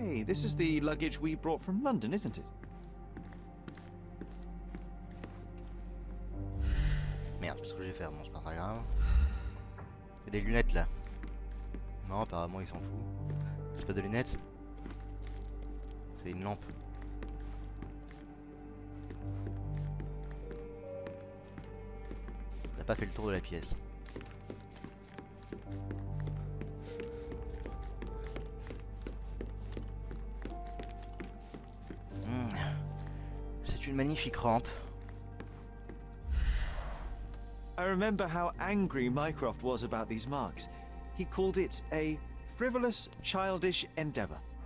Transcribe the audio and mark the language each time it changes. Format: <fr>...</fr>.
<en>this is the luggage we brought from London, isn't it?</en> <fr>Merde, c'est ce que je vais faire, bon c'est pas très grave. Il y a des lunettes là. Non, apparemment il s'en fout. C'est pas des lunettes. C'est une lampe. On n'a pas fait le tour de la pièce. C'est une magnifique rampe.</fr> <en>I remember how angry Mycroft was about these marks. He called it a frivolous, childish endeavor.</en>